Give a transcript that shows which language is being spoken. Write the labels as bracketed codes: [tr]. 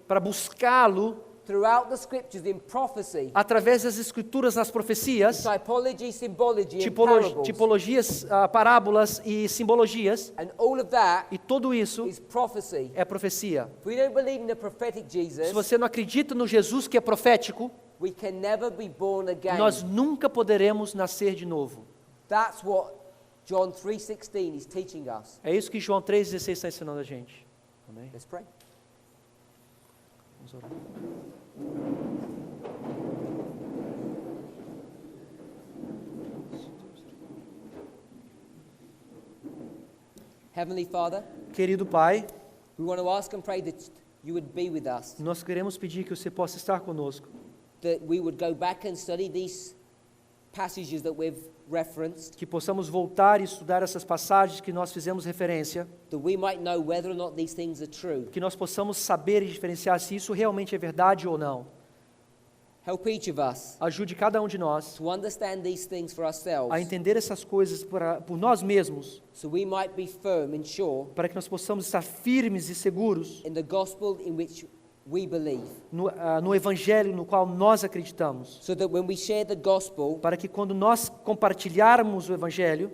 [pt] para buscá-lo [en] throughout the scriptures in prophecy, [pt] através das escrituras nas profecias, [en] typology, symbology, and parables. [pt] tipologias, parábolas e simbologias, [en] And all of that [pt] e tudo isso [en] is prophecy. [pt] é profecia. [en] If we don't believe in the prophetic [pt] Se [en] Jesus, [pt] você não acredita no Jesus que é profético, [en] we can never be born again. [pt] nós nunca poderemos nascer de novo. [en] That's what John 3:16 is teaching us. [pt] É isso que João 3,16 está ensinando a gente. Amém? [en] Let's pray. [pt] Vamos orar. [en] Heavenly Father, [pt] Querido Pai, [en] we want to ask and pray that you would be with us, [pt] nós queremos pedir que você possa estar conosco, [en] that we would go back and study these passages that we've referenced, [pt] que possamos voltar e estudar essas passagens que nós fizemos referência, [en] that we might know whether or not these things are true. [pt] que nós possamos saber e diferenciar se isso realmente é verdade ou não. [en] Help each of us [pt] Ajude cada um de nós [en] to understand these things for ourselves, [pt] a entender essas coisas por nós mesmos, [en] so we might be firm and sure [pt] para que nós possamos estar firmes e seguros [en] in the gospel in which we believe, [pt] no evangelho no qual nós acreditamos, [en] so that when we share the gospel [pt] para que quando nós compartilharmos o evangelho